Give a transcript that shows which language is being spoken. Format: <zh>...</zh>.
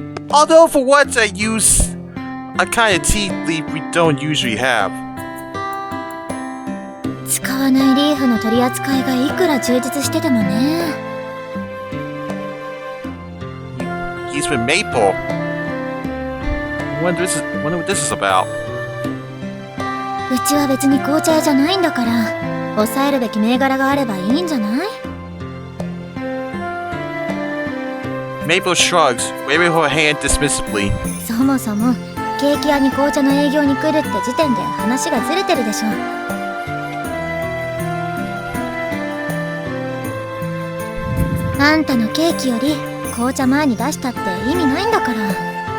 <en>Although for once I use a kind of tea leaf we don't usually have.</en> <ja>使わないリーフの取り扱いがいくら充実しててもね。</ja> <en>He's with Maple. I wonder what this is about.</en> <ja>うちは別に紅茶屋じゃないんだから、抑えるべき銘柄があればいいんじゃない？</ja> <en>Maple shrugs, waving her hand dismissively.</en> <ja>そもそもケーキ屋に紅茶の営業に来るって時点で話がずれてるでしょ。あんたのケーキより紅茶前に出したって意味ないんだから。</ja>